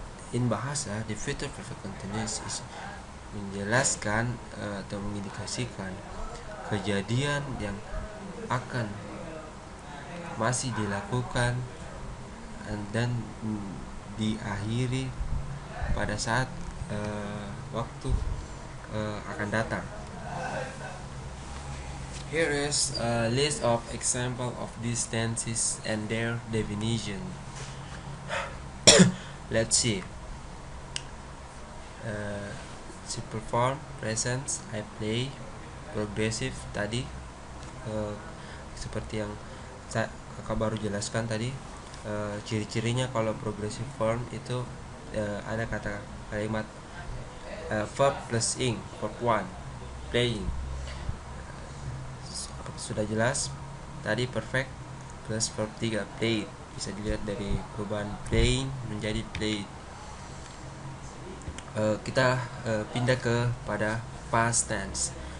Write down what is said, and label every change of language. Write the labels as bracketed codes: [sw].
[en] In bahasa, the future perfect continuous is [id] menjelaskan atau mengindikasikan kejadian yang akan masih dilakukan dan diakhiri pada saat waktu akan datang. [en] Here is a list of example of these tenses and their definition. Let's see. Simple form, present, I play. [id] Progressive tadi seperti yang kakak baru jelaskan tadi, ciri-cirinya kalau progressive form itu ada kata kalimat verb plus ing, verb 1, playing. Sudah jelas tadi, perfect plus verb 3, played. Bisa dilihat dari perubahan playing menjadi played. Kita pindah ke pada past tense.